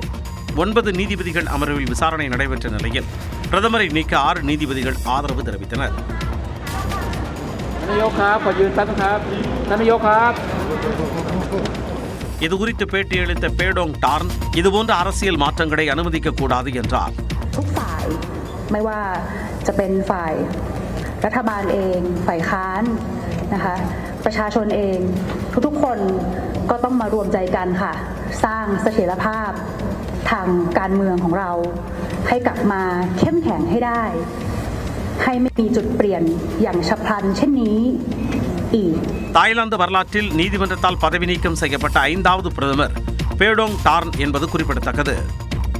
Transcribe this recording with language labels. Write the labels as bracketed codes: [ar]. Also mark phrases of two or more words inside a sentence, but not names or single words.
[ta] 9 நீதிபதிகள் அமர்வில் விசாரணை நடைபெற்ற நிலையில் பிரதமரை நீக்க 6 நீதிபதிகள் ஆதரவு தெரிவித்தனர். இதுகுறித்து பேட்டியளித்த பேடோங் டார்ன் இதுபோன்ற அரசியல் மாற்றங்களை அனுமதிக்கக்கூடாது என்றார். [th] ไม่ว่าจะเป็นฝ่ายรัฐบาลเองฝ่ายค้านนะคะประชาชนเองทุกๆคนก็ต้องมารวมใจกันค่ะสร้างเสถียรภาพทางการเมืองของเราให้กลับมาเข้มแข็งให้ได้ให้ไม่มีจุดเปลี่ยนอย่างฉับพลันเช่นนี้อีก [ta] தாய்லாந்து வரலாற்றில் நீதிமன்றத்தால் பதவி நீக்கம் செய்யப்பட்ட 5வது பிரதமர் பேடோங் டார்ன் என்பது குறிப்பிடத்தக்கது.